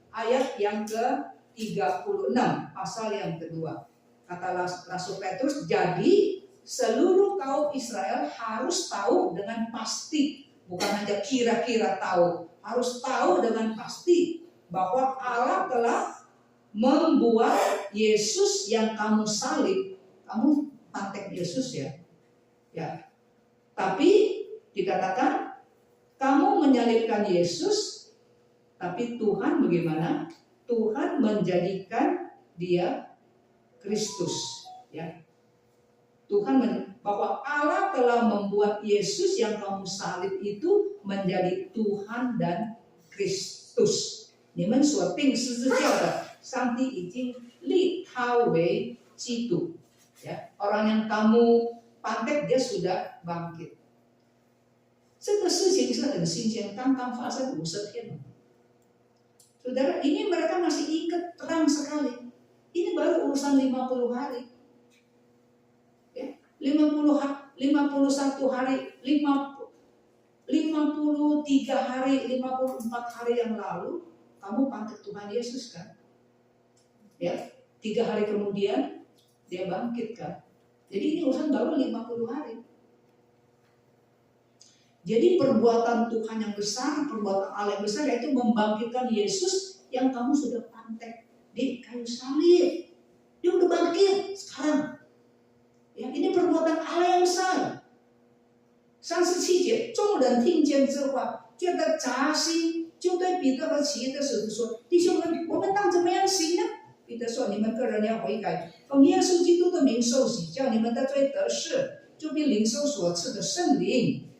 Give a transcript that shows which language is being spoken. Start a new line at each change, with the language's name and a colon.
Indonesian: Ayat yang ke-36, pasal yang kedua. Kata Rasul Petrus, jadi seluruh kaum Israel harus tahu dengan pasti, bukan hanya kira-kira tahu, harus tahu dengan pasti bahwa Allah telah membuat Yesus yang kamu salib. Kamu pantek Yesus ya. Tapi dikatakan kamu menyalibkan Yesus, tapi Tuhan bagaimana? Tuhan menjadikan dia Kristus, ya. Bahwa Allah telah membuat Yesus yang kamu salib itu menjadi Tuhan dan Kristus.
Chinese: 你们所钉十字架的，上帝已经立他为基督。
Indonesian: Ya, orang yang kamu pantek dia sudah bangkit.
Chinese: 这个事情是很新鲜，刚刚发生50天。
Indonesian: Saudara, ini mereka masih ingat terang sekali. Ini baru urusan 50 hari. Ya, 51 hari, 53 hari, 54 hari yang lalu kamu pantek Tuhan Yesus kan? Ya, 3 hari kemudian dia bangkit kan? Jadi ini urusan baru 50 hari. Jadi perbuatan Tuhan yang besar, perbuatan Allah yang besar, yaitu membangkitkan Yesus yang kamu sudah pantek di kayu salib. Dia udah bangkit sekarang. Ya, ini perbuatan Allah yang besar.
Chinese: 37节，众人听见这话，觉得扎心，就对彼得和其余的使徒说：“弟兄们，我们当怎么样行呢？” 彼得说：“你们个人要悔改，奉耶稣基督的名受洗，叫你们的罪得赦，就必领受所赐的圣灵。